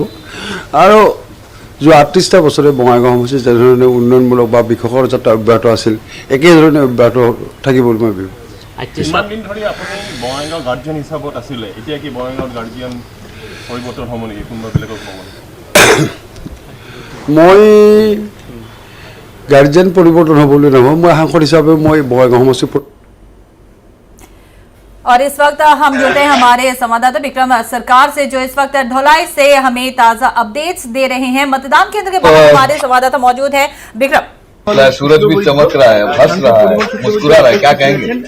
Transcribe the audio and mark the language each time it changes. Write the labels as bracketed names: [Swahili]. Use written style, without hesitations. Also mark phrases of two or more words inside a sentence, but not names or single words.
[Assamese] আৰু जो 38টা বছৰে বঙাইগাঁও সমষ্টিত যেনেধৰণে উন্নয়নমূলক বা বিকাশৰ যাত্ৰা অব্যাহত আছিল, একেধৰণে অব্যাহত থাকিব বুলি মই ভাবোঁ। ইমান দিন ধৰি আপুনি বঙাইগাঁও গাৰ্জিয়ান হিচাপত আছিলে, এতিয়া কি বঙাইগাঁৱৰ গাৰ্জিয়ান পৰিৱৰ্তন হ'ব নেকি? কোনোবা বেলেগক ক'ব নেকি? মই গাৰ্জিয়ান পৰিৱৰ্তন হ'ব বুলি নহয়, মই সাংসদ হিচাপে মই বঙাইগাঁও সমষ্টি। [Hindi] और इस वक्त हम जुड़ते हैं हमारे संवाददाता विक्रम सरकार से, जो इस वक्त धौलाई से हमें ताजा अपडेट्स दे रहे हैं। मतदान केंद्र के बाहर हमारे संवाददाता मौजूद है। विक्रम, सूरज भी चमक रहा है, हंस रहा है, मुस्कुरा रहा है, क्या कहेंगे?